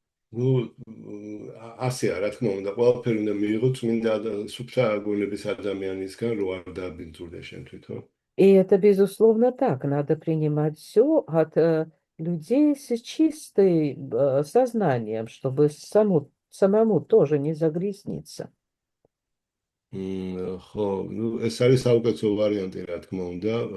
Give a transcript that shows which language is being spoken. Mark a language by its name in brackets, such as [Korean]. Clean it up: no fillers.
[Georgian] ნუ ასეა, რა თქმა უნდა, ყველაფერი უნდა მიიღო წმინდა სუფთა გონების ადამიანისგან, რო არ დააბინძურდა შენ თვითონ. [Russian] И это, безусловно, так. Надо принимать все от людей с чистым сознанием, чтобы самому тоже не загрязниться. [Georgian] ხო, ნუ ეს არის საუკეთესო ვარიანტი, რა თქმა უნდა.